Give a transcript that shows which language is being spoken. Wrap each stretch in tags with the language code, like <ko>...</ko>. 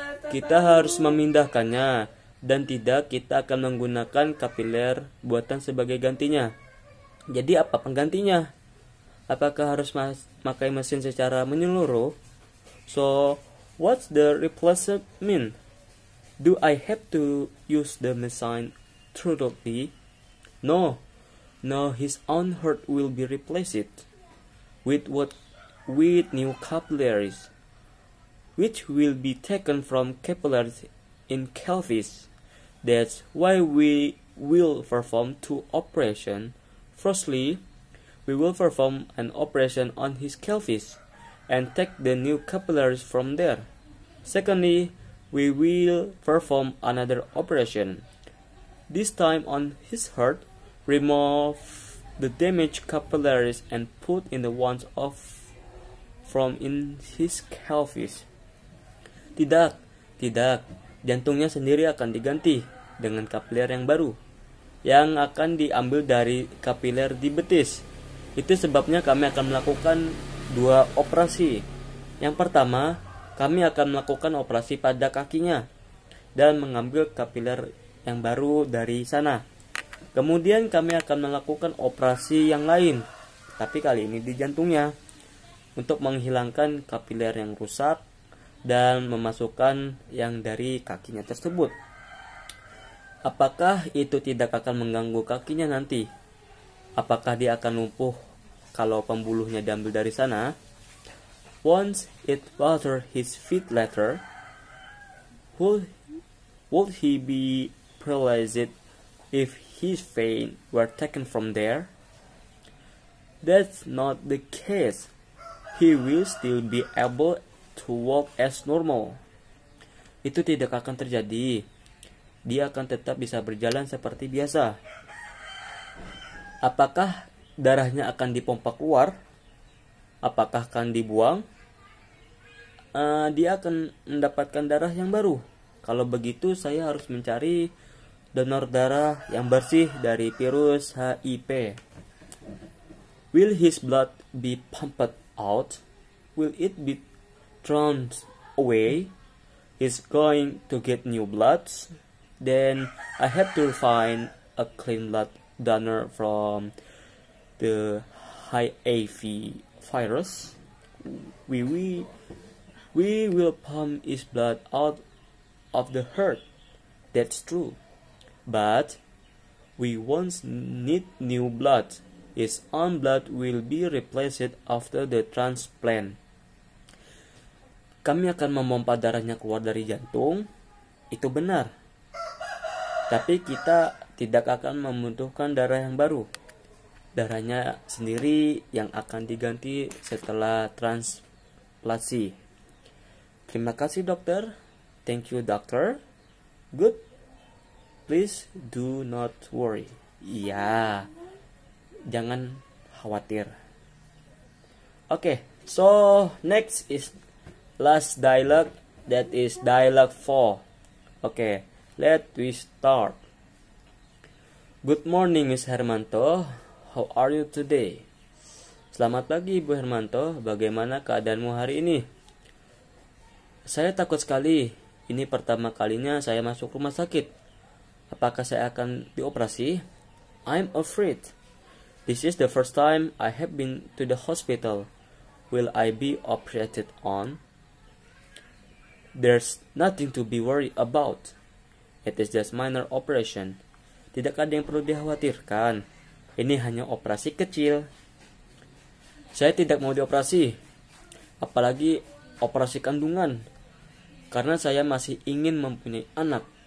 <id>Kita harus memindahkannya dan tidak kita akan menggunakan kapiler buatan sebagai gantinya. Jadi apa penggantinya? Apakah harus pakai mesin secara menyeluruh?</id> <en>So, what's the replacement mean? Do I have to use the machine thoroughly? No. No, his own heart will be replaced. With what? With new capillaries, which will be taken from capillaries in pelvis. That's why we will perform two operations. Firstly, we will perform an operation on his pelvis and take the new capillaries from there. Secondly, we will perform another operation, this time on his heart, remove the damaged capillaries and put in the ones from in his pelvis.</en> <id>Tidak, jantungnya sendiri akan diganti dengan kapiler yang baru, yang akan diambil dari kapiler di betis. Itu sebabnya kami akan melakukan dua operasi. Yang pertama, kami akan melakukan operasi pada kakinya dan mengambil kapiler yang baru dari sana. Kemudian kami akan melakukan operasi yang lain, tapi kali ini di jantungnya, untuk menghilangkan kapiler yang rusak dan memasukkan yang dari kakinya tersebut. Apakah itu tidak akan mengganggu kakinya nanti? Apakah dia akan lumpuh kalau pembuluhnya diambil dari sana?</id> <en>Once it bothered his feet later, would he be paralyzed if his feet were taken from there? That's not the case. He will still be able to walk as normal.</en> <id>Itu tidak akan terjadi. Dia akan tetap bisa berjalan seperti biasa. Apakah darahnya akan dipompa keluar? Apakah akan dibuang? Dia akan mendapatkan darah yang baru. Kalau begitu saya harus mencari donor darah yang bersih dari virus HIV.</id> <en>Will his blood be pumped out? Will it be thrown away? He's going to get new blood. Then I have to find a clean blood donor from the HIV virus. We will pump his blood out of the heart. That's true. But we won't need new blood. His own blood will be replaced after the transplant.</en> <id>Kami akan memompa darahnya keluar dari jantung. Itu benar. Tapi kita tidak akan membutuhkan darah yang baru. Darahnya sendiri yang akan diganti setelah transplantasi. Terima kasih dokter.</id> <en>Thank you doctor. Good. Please do not worry. Iya.</en> <id>Jangan khawatir.</id> <en>Okay, so next is last dialogue, that is dialogue 4. Okay, let we start. Good morning Miss Hermanto, how are you today?</en> <id>Selamat pagi Bu Hermanto, bagaimana keadaanmu hari ini? Saya takut sekali, ini pertama kalinya saya masuk rumah sakit. Apakah saya akan dioperasi?</id> <en>I'm afraid. This is the first time I have been to the hospital. Will I be operated on? There's nothing to be worried about. It is just minor operation.</en> <id>Tidak ada yang perlu dikhawatirkan. Ini hanya operasi kecil. Saya tidak mau dioperasi. Apalagi operasi kandungan. Karena saya masih ingin mempunyai anak.</id>